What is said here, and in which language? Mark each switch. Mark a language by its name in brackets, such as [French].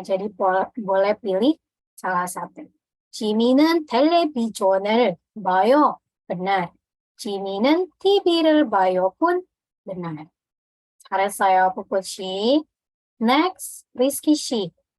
[Indonesian] Jadi boleh pilih salah satu. [Korean] 지민은 텔레비전을 봐요. [Indonesian] benar. [Korean] 지민은 TV를 봐요 [Indonesian] pun benar. [Korean] 잘했어요, 푸푸씨. Next, Rizky Shi.